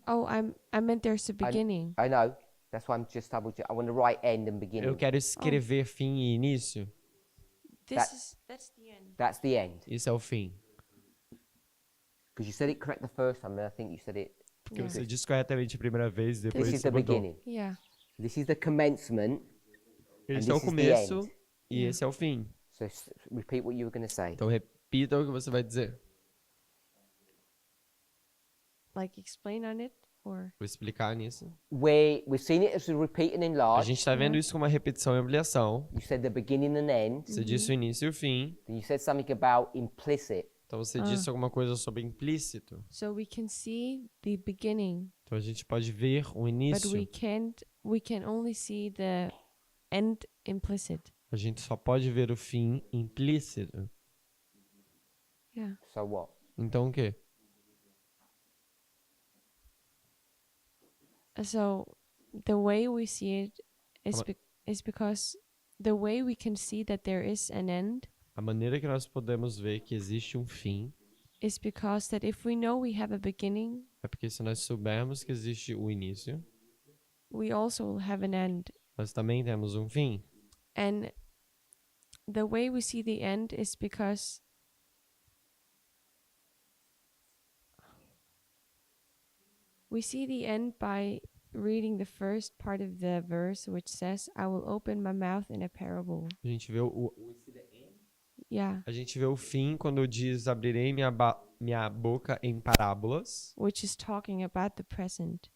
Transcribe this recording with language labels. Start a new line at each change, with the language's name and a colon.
English: Oh, I meant there's a beginning. I know. That's why I'm just double check. I want to write end and beginning.
Portuguese: Eu quero escrever fim e início.
English: That's the end. That's the end.
Portuguese: Isso é o fim.
English: Because you said it correct the first time, and I think you said it.
Portuguese: Porque você disse corretamente a primeira vez, depois
English: This is
Portuguese: você
English: the
Portuguese: mudou.
English: beginning. Yeah. This is the commencement,
Portuguese: Esse é o
English: this is the
Portuguese: começo
English: end.
Portuguese: e esse é o fim.
English: so repeat what you were going to say.
Portuguese: Então repita o que você vai dizer.
English: Like explain on it, or
Portuguese: Vou explicar nisso.
English: We've seen it as a repeat and
Portuguese: A
English: enlarge.
Portuguese: gente está vendo isso como uma repetição e ampliação.
English: You said the beginning and end.
Portuguese: Você disse o início e o fim.
English: Then you said something about implicit.
Portuguese: Então você disse alguma coisa sobre implícito.
English: so we can see the beginning,
Portuguese: Então a gente pode ver o
English: but
Portuguese: início.
English: we can only see the end implicit.
Portuguese: A gente só pode ver o fim implícito.
English: Yeah. So what?
Portuguese: Então o quê?
English: So the way we see it is Ama- is because the way we can see that there is an end
Portuguese: A maneira que nós podemos ver que existe um fim
English: is because that if we know we have a beginning,
Portuguese: é porque se nós soubermos que existe o início,
English: we also will have an end.
Portuguese: nós também temos um fim.
English: And the way we see the end is because we see the end by reading the first part of the verse, which says, I will open my mouth in a parable.
Portuguese: A gente vê
English: Yeah,
Portuguese: A gente vê o fim quando diz abrirei minha boca em parábolas,
English: which is talking about the present.